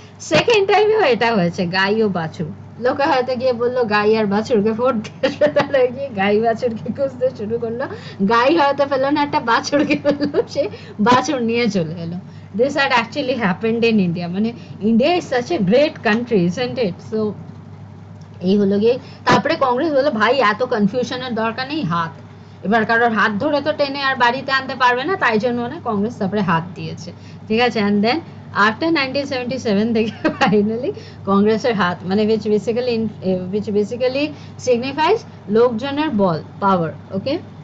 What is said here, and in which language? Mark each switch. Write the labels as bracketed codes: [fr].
[bn] Second টাইমেও এটা হয়েছে, গাই ও বাছুর, লোকে হয়তো গিয়ে বললো গাই আর বাছুরকে ভোট দিয়েছে, তারা গিয়ে গাই বাছুরকে খুঁজতে শুরু করলো, গাই হয়তো পেলো না, একটা বাছুরকে পেলো, সে বাছুর নিয়ে চলে এলো। [en] This had actually happened in India. [bn] মানে [en] India is such a great country, isn't it? [bn] So এই হলো গিয়ে, তারপরে কংগ্রেস বললো ভাই এত কনফিউশনের দরকার নেই, হাত, এবার কারোর হাত ধরে তো টেনে আর বাড়িতে আনতে পারবে না, তাই জন্য না কংগ্রেস তারপরে হাত দিয়েছে, ঠিক আছে। অ্যান্ড দেন আফটার 1977 থেকে ফাইনালি কংগ্রেসের হাত, মানে [en] which basically signifies [bn] লোকজনের বল, পাওয়ার, ওকে।